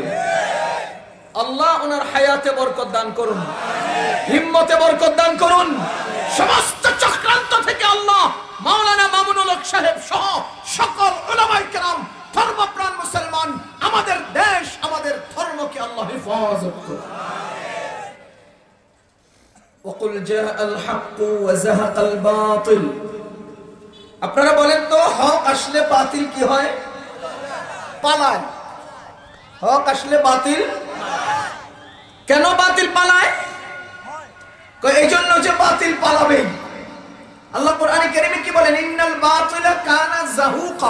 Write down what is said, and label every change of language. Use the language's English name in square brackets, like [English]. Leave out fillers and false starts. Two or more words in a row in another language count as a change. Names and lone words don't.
[Bangla] আল্লাহ ওনার হায়াতে বরকত দান করুন, হিম্মতে বরকত দান করুন। সমস্ত চক্রান্ত থেকে আল্লাহ মাওলানা মামুনুল হক সাহেব সহ সকল উলামায়ে কেরাম, ধর্মপ্রাণ মুসলমান, আমাদের দেশ, আমাদের ধর্মকে আল্লাহ হেফাজত করুন। [Arabic] وقل جاء الحق وزهق الباطل। [Bangla] আপনারা বলেন তো, হক আসলে বাতিল কি হয়? পালায়। হক আসলে বাতিল, কেন বাতিল পালায়? এই জন্য যে বাতিল পালাবে। আল্লাহ কোরআনে কারীমে কি বলেন? [Arabic] إن الباطل كان زهوقا.